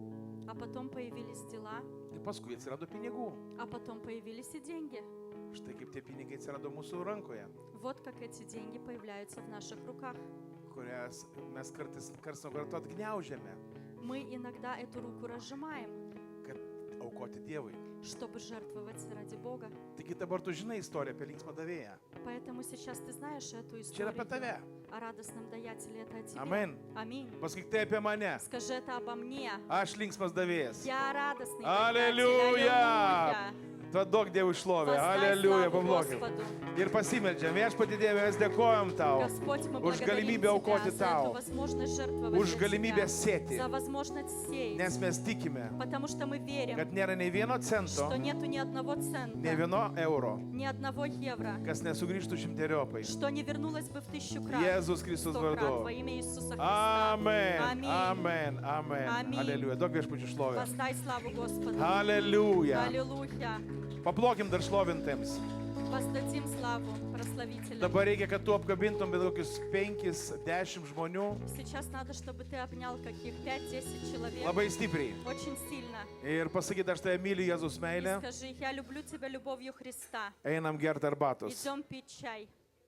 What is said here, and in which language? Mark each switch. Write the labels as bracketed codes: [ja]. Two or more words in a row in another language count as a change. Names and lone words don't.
[ru] А потом появились дела, [lt] ir paskui atsirado pinigų. [ru] а потом появились и деньги. [lt] Štai kaip tie pinigai atsirado mūsų rankoje, [ru] Вот как эти деньги появляются в наших руках. [lt] kurias mes karts nuo karto atgniaužiame, [ru] Мы иногда эту руку разжимаем, [lt] kad aukoti Dievui. [ru] чтобы жертвовать ради Бога. [lt] Taigi dabar tu žinai istoriją apie linksmą davėją. [ru] Поэтому сейчас ты знаешь эту [lt] Čia yra apie [ru] историю [lt] tave. [ru] о радостном даятеле. Это о тебе. [lt] Amen. [ru] Аминь. [lt] Pasakyk tai apie mane. [ru] Скажи это обо мне. [lt] Aš linksmas davėjas. [ru] Я радостный Аллилуйя! даятель. [lt] Tuo daug Dievui šlovė. [ru] Воздай [lt] Aleliuja, [ru] славу [lt] pablokim. [ru] Господу. [lt] Ir pasimeldžiam. Viešpatie Dieve, mes dėkojam tau [ru] Господь, мы [lt] už [ru] благодарим [lt] galimybę [ru] Тебя [lt] aukoti [ru] за [lt] tau, [ru] эту возможность жертвовать [lt] už [ru] для [lt] galimybę [ru] Тебя, [lt] sėti, [ru] за возможность сеять, [lt] nes mes tikime, [ru] потому что мы верим, [lt] kad nėra nei vieno cento, [ru] что нету ни одного [lt] nei [ru] цента, [lt] vieno euro, [ru] ни одного евро, [lt] kas nesugrįžtų šimteriopai. [ru] что не вернулось бы в 1000 крат, [lt] Jėzus Kristus [ru] 100 крат [lt] vardu. [ru] во имя Иисуса Христа. [lt] Amen. [ru] Аминь. [lt] Amen. Amen. [ru] Аминь. [lt] Aleliuja. Daug viešpačių šlovė. [ru] Воздай славу Господу. [lt] Aleliuja. [ru] Аллилуйя. [lt] Paplokim dar šlovintiems. [ru] воздадим славу прославителям. [lt] Dabar reikia, kad tu apkabintum bet kokius 5-10 žmonių [ru] Сейчас надо, чтобы ты обнял каких 5-10 человек. [lt] labai stipriai. [ru] Очень sильно. [lt] Ir pasakyti, aš tave myliu Jėzus [ru] И [lt] meilę. [ru] скажи, я люблю тебя любовью Христа. [lt] Einam gerti arbatos. [ru] Идем пить чай.